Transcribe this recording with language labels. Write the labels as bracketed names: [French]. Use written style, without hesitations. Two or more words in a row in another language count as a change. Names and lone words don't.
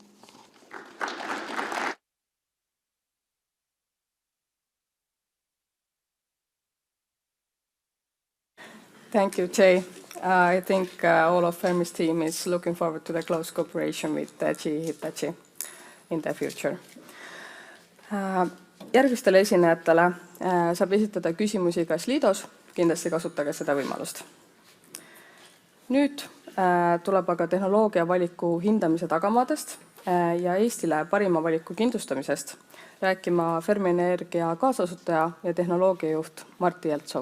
[English] Thank you, Jay. I think all of Fermi's team is looking forward to the close cooperation with GE Hitachi in the future. [Estonian] Järgmistele esinejatele saab esitada küsimusi kas Liidos, kindlasti kasutage seda võimalust. Nüüd tuleb aga tehnoloogia valiku hindamise tagamaadest ja Eestile parima valiku kindlustamisest rääkima Fermi Energia kaasasutaja ja tehnoloogiajuht Martti Jeltsov.